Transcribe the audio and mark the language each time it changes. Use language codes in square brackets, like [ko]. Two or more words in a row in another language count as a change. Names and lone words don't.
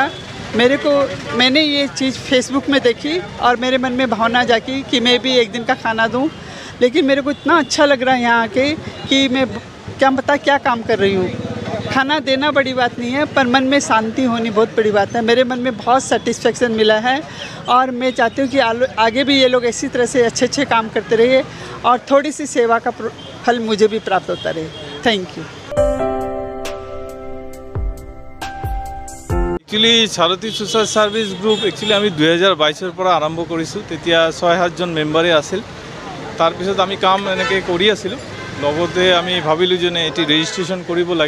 [hi] मैंने ये चीज़ फेसबुक में देखी और मेरे मन में भावना जागी कि मैं भी एक दिन का खाना दूं, लेकिन मेरे को इतना अच्छा लग रहा है यहाँ आके कि मैं क्या काम कर रही हूँ। खाना देना बड़ी बात नहीं है, पर मन में शांति होनी बहुत बड़ी बात है। मेरे मन में बहुत सेटिस्फेक्शन मिला है और मैं चाहती हूँ कि आगे भी ये लोग इसी तरह से अच्छे काम करते रहिए और थोड़ी सी सेवा का फल मुझे भी प्राप्त होता रहे। [en] thank you. [as] একচুৱেলি সাৰথী সোশ্যাল সাৰ্ভিস গ্ৰুপ একচুৱেলি আমি 2022 পৰা আৰম্ভ কৰিছোঁ। তেতিয়া 6-7 জন মেম্বাৰে আছিল। তাৰপিছত আমি কাম এনেকৈ কৰি আছিলোঁ। লগতে আমি ভাবিলোঁ যে এটি ৰেজিষ্ট্ৰেশ্যন কৰিব লাগে।